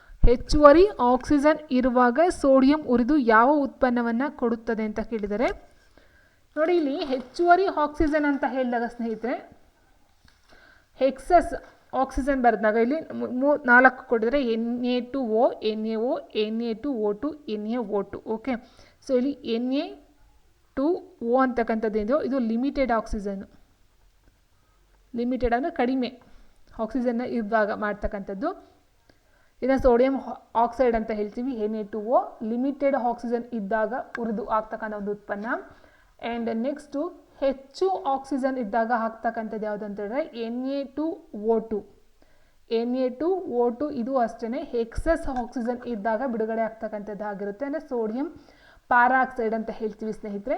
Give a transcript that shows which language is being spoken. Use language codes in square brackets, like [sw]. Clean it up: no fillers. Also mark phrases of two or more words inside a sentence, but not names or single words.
[kn] ಹೆಚ್ಚುವರಿ ಆಕ್ಸಿಜನ್ ಇರುವಾಗ ಸೋಡಿಯಂ ಉರಿದು ಯಾವ ಉತ್ಪನ್ನವನ್ನು ಕೊಡುತ್ತದೆ ಅಂತ ಕೇಳಿದರೆ, ನೋಡಿ ಇಲ್ಲಿ ಹೆಚ್ಚುವರಿ ಆಕ್ಸಿಜನ್ ಅಂತ ಹೇಳಿದಾಗ ಸ್ನೇಹಿತರೆ [en] excess oxygen [kn] ಬರೆದಾಗ ಇಲ್ಲಿ 4 ಕೊಟ್ಟಿದ್ದಾರೆ, Na2O, NaO, Na2O2, NaO2. [en] okay, so [kn] ಇಲ್ಲಿ Na2O ಅಂತಕ್ಕಂಥದ್ದು ಏನಿದೆಯೋ ಇದು [en] limited oxygen. [kn] ಲಿಮಿಟೆಡ್ ಅಂದರೆ ಕಡಿಮೆ ಆಕ್ಸಿಜನ್ನ ಇರುವಾಗ ಮಾಡ್ತಕ್ಕಂಥದ್ದು. ಇದನ್ನು [en] sodium oxide [kn] ಅಂತ ಹೇಳ್ತೀವಿ. Na2O [en] limited oxygen [kn] ಇದ್ದಾಗ ಉರಿದು ಆಗ್ತಕ್ಕಂಥ ಒಂದು ಉತ್ಪನ್ನ. [en] and next [kn] ಹೆಚ್ಚು ಆಕ್ಸಿಜನ್ ಇದ್ದಾಗ ಆಗ್ತಕ್ಕಂಥದ್ದು ಯಾವುದು ಅಂತ ಹೇಳಿದ್ರೆ Na2O2. Na2O2 ಇದು ಅಷ್ಟೇ [en] excess oxygen [kn] ಇದ್ದಾಗ ಬಿಡುಗಡೆ ಆಗ್ತಕ್ಕಂಥದ್ದು ಆಗಿರುತ್ತೆ, ಅಂದರೆ [en] sodium peroxide [kn] ಅಂತ ಹೇಳ್ತೀವಿ ಸ್ನೇಹಿತರೆ.